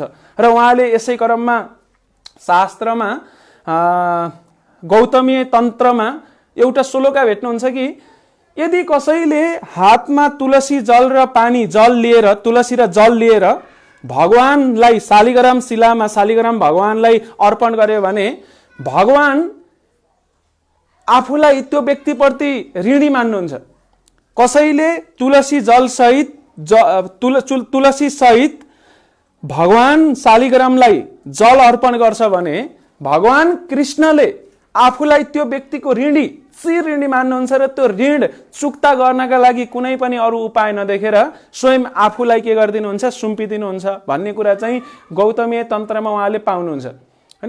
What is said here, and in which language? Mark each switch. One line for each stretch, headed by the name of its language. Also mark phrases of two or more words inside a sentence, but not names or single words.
Nepali: र उहाँले यसै क्रममा शास्त्रमा गौतमीय तन्त्रमा एउटा श्लोका भेट्नुहुन्छ कि यदि कसैले हातमा तुलसी जल र पानी जल लिएर, तुलसी र जल लिएर भगवानलाई शालिग्राम शिलामा शालिग्राम भगवानलाई अर्पण गर्यो भने भगवान आफूलाई त्यो व्यक्तिप्रति ऋणी मान्नुहुन्छ। कसैले तुलसी जल सहित तुलसी सहित भगवान शालिग्रामलाई जल अर्पण गर्छ भने भगवान कृष्णले आफूलाई त्यो व्यक्तिको ऋणी मान्नुहुन्छ र त्यो ऋण चुक्ता गर्नका लागि कुनै पनि अरू उपाय नदेखेर स्वयं आफूलाई के गरिदिनुहुन्छ, सुम्पिदिनुहुन्छ भन्ने कुरा चाहिँ गौतमीय तन्त्रमा उहाँले पाउनुहुन्छ हैन।